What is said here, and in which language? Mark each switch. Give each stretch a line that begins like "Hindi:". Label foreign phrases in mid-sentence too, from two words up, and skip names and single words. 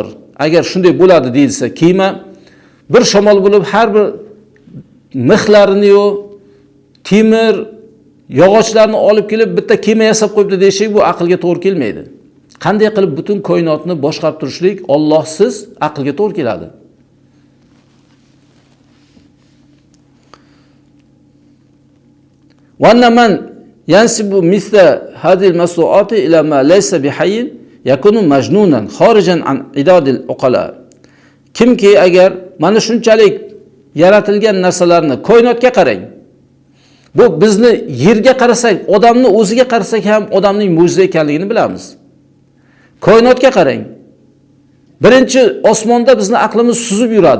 Uzbek: Agar shunday bo'ladi deyilsa, kema bir shamol bo'lib har bir mixlarini yo temir yog'ochlarni olib kelib bitta kema yasab qo'yibdi deyishik, bu aqlga to'g'ri kelmaydi. Qanday qilib butun koinotni boshqarib turishlik Allohsiz aqlga to'g'ri keladi.
Arabic: وأن من ينسب مثل هذه المصنوعات إلى ما ليس بحي يكون مجنونا خارجا عن عداد العقلاء.
Uzbek: Kimki agar mana shunchalik yaratilgan narsalarni koinotga qarang. Bu bizni yerga qarasak, odamni o'ziga qarasak ham odamning mo'jiza ekanligini bilamiz. Koinotga qarang. Birinchi osmonda bizni aqlimiz suzib yuradi.